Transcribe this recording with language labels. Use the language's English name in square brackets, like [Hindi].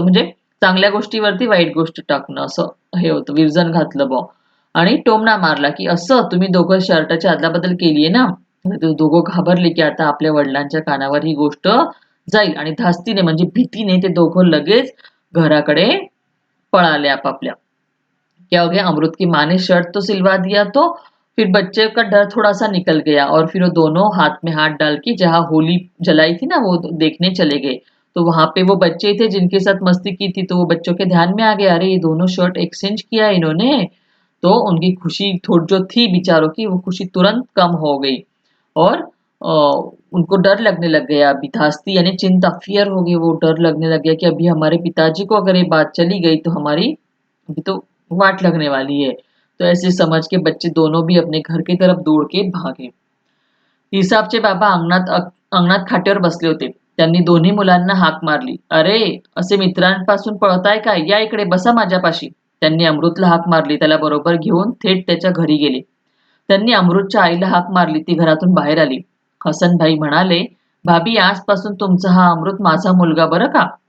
[Marathi] तर म्हणजे चांगल्या गोष्टीवरती वाईट गोष्ट टाकणं असं हे होतं, विरजण घातलं बुवा. आणि टोमणा मारला की असं तुम्ही दोघं शर्टाची अदलाबदल केलीये ना. ते दोघं घाबरले की आता आपल्या वडिलांच्या कानावर ही गोष्ट जाईल आणि धास्तीने म्हणजे भीतीने ते दोघं लगेच घराकडे पळाले आपापल्या. [Hindi] क्या हो गया, अमृत की माँ ने शर्ट तो सिलवा दिया, तो फिर बच्चे का डर थोड़ा सा निकल गया और फिर वो दोनों हाथ में हाथ डाल के जहाँ होली जलाई थी ना वो देखने चले गए। तो वहां पे वो बच्चे थे जिनके साथ मस्ती की थी, तो वो बच्चों के ध्यान में आ गया, अरे ये दोनों शर्ट एक्सचेंज किया इन्होंने। तो उनकी खुशी थोड़ी जो थी बिचारों की, वो खुशी तुरंत कम हो गई और अ, उनको डर लगने लग गया। अभी धास्ती यानी चिंता, फियर हो गई, वो डर लगने लग गया कि अभी हमारे पिताजी को अगर ये बात चली गई तो हमारी अभी तो वाट लगने वाली है। तो ऐसे समझ के बच्चे दोनों भी अपने घर की तरफ दौड़ के भागे. [Marathi] इसाबचे बाबा अंगणात खाटेवर बसले होते. त्यांनी दोन्ही मुलांना हाक मारली. अरे, असे मित्रांपासून पळताय काय? या इकडे बसा माझ्यापाशी. त्यांनी अमृतला हाक मारली. त्याला बरोबर घेऊन थेट त्याच्या घरी गेले. त्यांनी अमृतच्या आईला हाक मारली. ती घरातून बाहेर आली. हसनभाई म्हणाले, भाभी आजपासून तुमचा हा अमृत माझा मुलगा बरं का?